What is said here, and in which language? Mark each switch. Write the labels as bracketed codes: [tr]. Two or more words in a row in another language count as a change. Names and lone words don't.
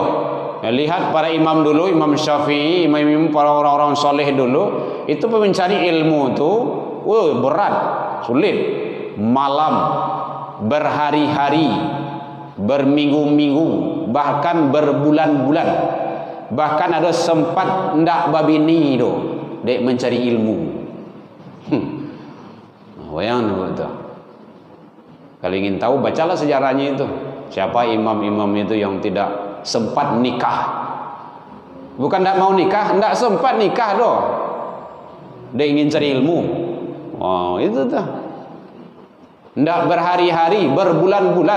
[id] Ya, lihat para imam dulu, Imam Syafi'i, imam para orang-orang soleh dulu, itu mencari ilmu tu, berat, sulit, malam, berhari-hari, berminggu-minggu, bahkan berbulan-bulan, bahkan ada sempat [min] ndak babini tu, dek [id] mencari ilmu. Wayang tu. Kalau ingin tahu, bacalah sejarahnya itu. Siapa imam-imam itu yang tidak sempat nikah? Bukan tidak mau nikah, tidak sempat nikah doh. Dia ingin cari ilmu. Oh, itu tuh. Tidak berhari-hari, berbulan-bulan.